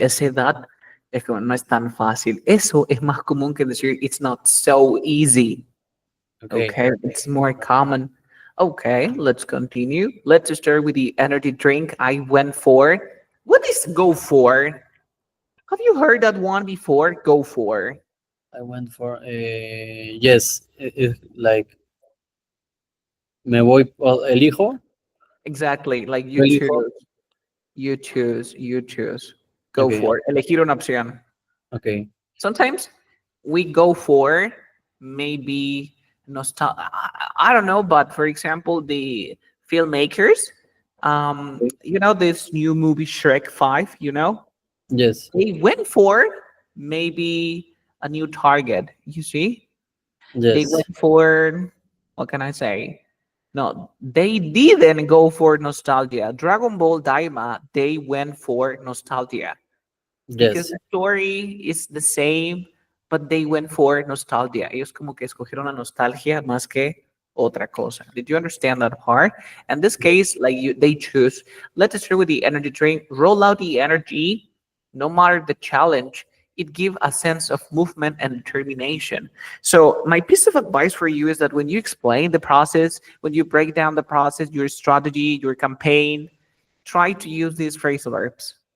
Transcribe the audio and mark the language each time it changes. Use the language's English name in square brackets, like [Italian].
[Spanish] Esa edad es como no es tan fácil. Eso es más común que decir [English] it's not so easy. Okay. Okay, it's more common. Okay, let's continue. Let's start with the energy drink I went for. What is go for? Have you heard that one before? Go for. I went for yes, like [Spanish] me voy, [English] well, elijo, Exactly, like [Spanish] yo elijo. [English] you choose. Go Okay, for. [Spanish] Elegir una opción. [English] okay, Sometimes we go for maybe nostalgia. I don't know, but for example, the filmmakers You know this new movie Shrek 5, you know? Yes. They went for maybe a new target, you see? They Yes. went for, what can I say? No, they didn't go for nostalgia. Dragon Ball Daima, they went for nostalgia because the story is the same, but they went for nostalgia. [Spanish] Ellos como que escogieron la nostalgia más que otra cosa. [English] Did you understand that part? In this case, like they choose, let's start with the energy drink. Roll out the energy, no matter the challenge. It gives a sense of movement and determination. So my piece of advice for you is that when you explain the process, when you break down the process, your strategy, your campaign, try to use these phrasal verbs.